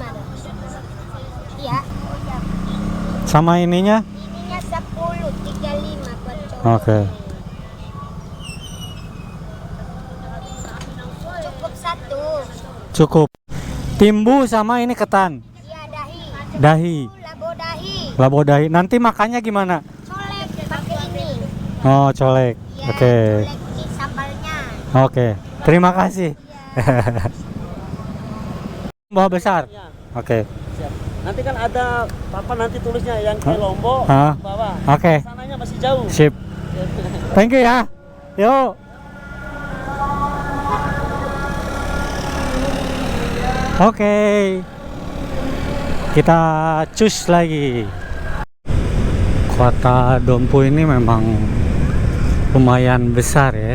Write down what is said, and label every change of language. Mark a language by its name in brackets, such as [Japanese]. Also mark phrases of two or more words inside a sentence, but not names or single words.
[Indonesian] Iya. Sama ininya? Ininya 10 35 buat cowok. Oke. Cukup 1. Cukup. Timbu sama ini ketan. Iya, dahi. Dahi. Labo dahi. Labo dahi. Nanti makannya gimana? Colek pakai ini. Oh, colek. Iya, Oke. colek di sambalnya. Oke. Terima kasih. Bawa besar. Ya, Oke. siap. Nanti kan ada papan nanti tulisnya yang ke Lombok Hah? bawah. Oke. Sananya masih jauh. Sip. [English] Thank you [Indonesian] ya. Yuk. Oke. Kita cus lagi. Kota Dompu ini memang lumayan besar ya.